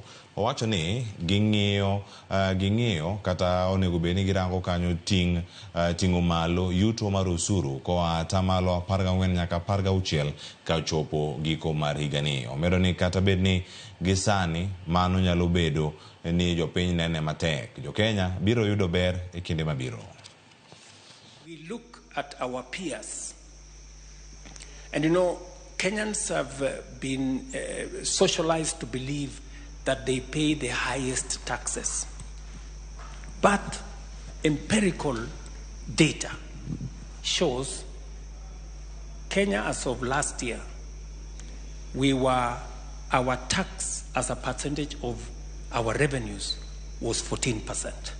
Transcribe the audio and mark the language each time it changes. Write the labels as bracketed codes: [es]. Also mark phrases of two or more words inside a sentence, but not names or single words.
[luo] Owacho ni ging'iyo kata onego bed ni girango kanyo ting'o malo yuto mar osuru koa atamalo 14 nyaka 16 ka chopo giko mar higani. Omedo ni kata bed ni gisani mano nyalo bedo ni jopiny nene matek, jo Kenya biro yudo ber e kinde mabiro. [en] We look at our peers, and you know, Kenyans have been socialized to believe that they pay the highest taxes. But empirical data shows Kenya as of last year, our tax as a percentage of our revenues was 14%.